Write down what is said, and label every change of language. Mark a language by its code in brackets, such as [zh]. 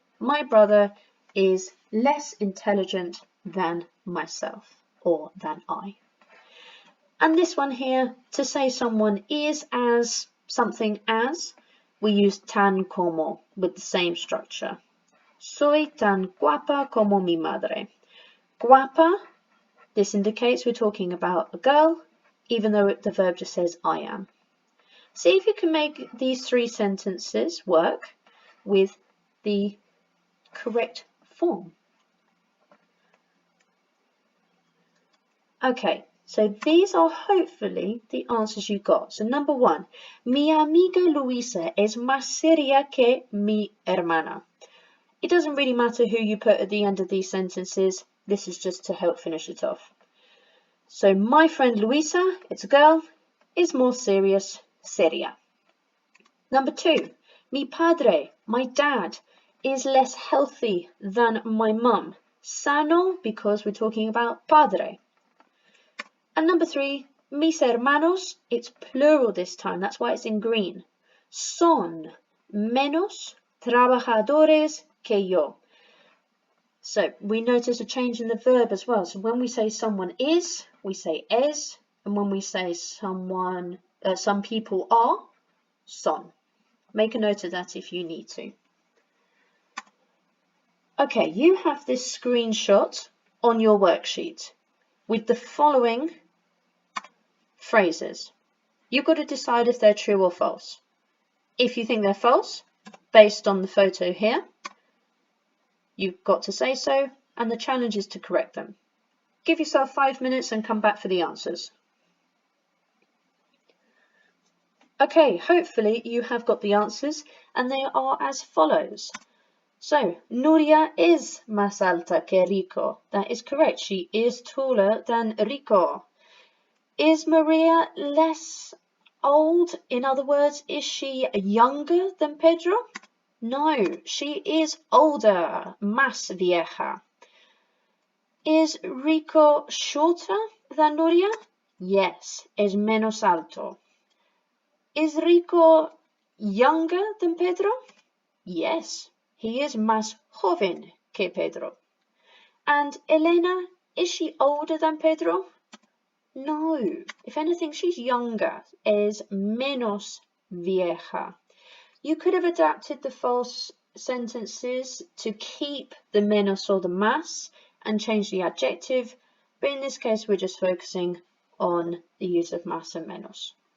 [en] My brother is less intelligent than myself or than I. And this one here, to say someone is as something as, we use tan como with the same structure. [es] Soy tan guapa como mi madre. [en] Guapa, this indicates we're talking about a girl, even though the verb just says I am. See if you can make these three sentences work with the correct form. Okay, so these are hopefully the answers you got. So number 1, [es] mi amiga Luisa es más seria que mi hermana. [en] It doesn't really matter who you put at the end of these sentences. This is just to help finish it off. So my friend Luisa, it's a girl, is more serious, seria. Number 2, [es] mi padre, [en] my dad, is less healthy than my mum. Sano, because we're talking about padre. And number 3, [es] mis hermanos, [en] it's plural this time, that's why it's in green. [es] Son menos trabajadores que yo. [en] So we notice a change in the verb as well. So when we say someone is, we say es, and when we say some people are, son. Make a note of that if you need to. Okay, you have this screenshot on your worksheet with the following phrases. You've got to decide if they're true or false. If you think they're false, based on the photo here, you've got to say so, and the challenge is to correct them. Give yourself 5 minutes and come back for the answers. Okay, hopefully you have got the answers, and they are as follows. So, Nuria is [es] más alta que Rico. [en] That is correct. She is taller than Rico. Is Maria less old? In other words, is she younger than Pedro? No, she is older, [es] más vieja. [en] Is Rico shorter than Nuria? Yes, [es] es menos alto. [en] Is Rico younger than Pedro? Yes, he is [es] más joven que Pedro. [en] And Elena, is she older than Pedro? No, if anything, she's younger, [es] es menos vieja. [en] You could have adapted the false sentences to keep the menos or the más and change the adjective, but in this case, we're just focusing on the use of más and menos.